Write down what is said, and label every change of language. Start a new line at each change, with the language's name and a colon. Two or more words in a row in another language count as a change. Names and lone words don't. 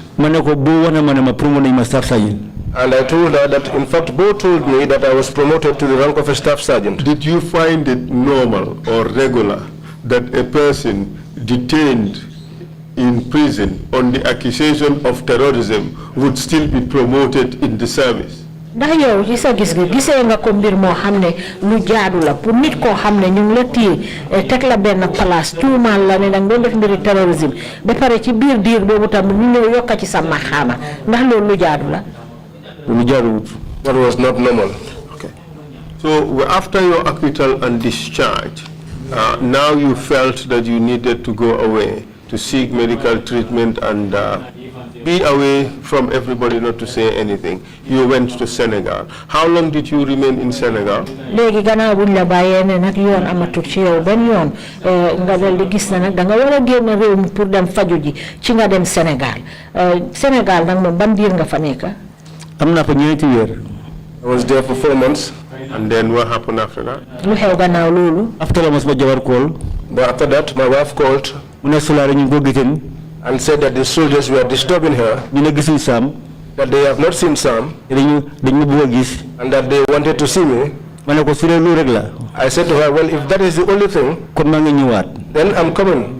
English: And I told her that, in fact, Bo told me that I was promoted to the rank of a staff sergeant. Did you find it normal or regular that a person detained in prison on the accusation of terrorism would still be promoted in the service?
Wolof: ndax yow ci sa gis nga ko mbir moo xam ne lu jaadu la pour nit koo xam ne ñu ngi la téye teg la benn place tuumaal la ne danga doon def mbiri terrorisme ba pare ci biir diir boobu tam ñu ñëw yokka ci sa maxaama ndax loolu lu jaadu la. Lu jaaduwut.
English: That was not normal. Okay. So after your acquittal and discharge, now you felt that you needed to go away to seek medical treatment and be away from everybody, not to say anything. You went to Senegal. How long did you remain in Senegal?
Wolof: Léegi gannaaw buñ la bàyyee ne nag yoon amatul ci yow benn yoon nga dal di gis na nag da nga war a génn réew mi pour dem faju ji ci nga dem Sénégal Sénégal nag moom ban diir nga fa nekk? Am naa fa ñeenti weer.
English: I was there for 4 months. And then what happened after that?
Wolof: Lu xew gannaaw loolu? After la mas ma jabar call.
English: But after that, my wife called and said that the soldiers were disturbing her, that they have not seen Sam, and that they wanted to see me. I said to her, well, if that is the only thing, then I'm coming.